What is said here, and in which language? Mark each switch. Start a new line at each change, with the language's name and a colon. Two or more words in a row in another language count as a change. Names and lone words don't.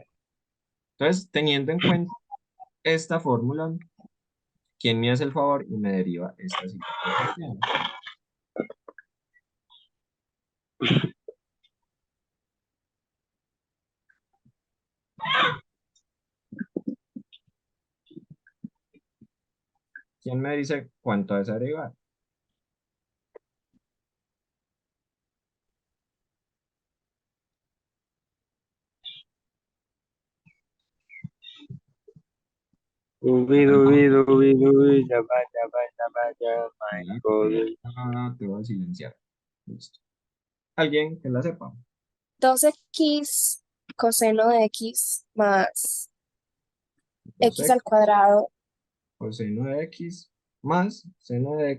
Spanish: Entonces, teniendo en cuenta esta fórmula, ¿quién me hace el favor y me deriva esta siguiente ecuación? ¿Quién me dice cuánto es esa derivada? Dubi, dubi, dubi, dubi, yaba, yaba, yaba, yaba, Mira, Michael. te voy a silenciar. Listo. ¿Alguien que la sepa? 2x coseno de x más x 2x al cuadrado. coseno de x más seno de...